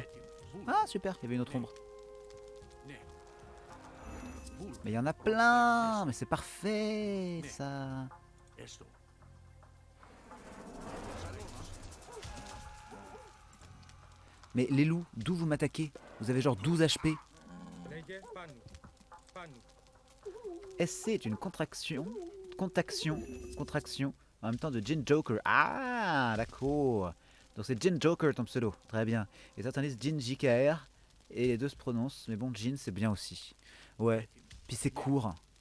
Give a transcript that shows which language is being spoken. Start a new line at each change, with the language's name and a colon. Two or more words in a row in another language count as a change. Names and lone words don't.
French: Ah super, il y avait une autre ombre. Mais il y en a plein. Mais c'est parfait ça. Esto. Mais les loups, d'où vous m'attaquez? Vous avez genre 12 HP.
Greek: Λέγε πάνω. Πάνω.
French: SC est une contraction. Contraction. En même temps de Jin Joker. Ah d'accord. Donc c'est Jin Joker ton pseudo. Très bien. Et certains disent Jin JKR. Et les deux se prononcent. Mais bon, Jin c'est bien aussi. Ouais. Puis c'est court.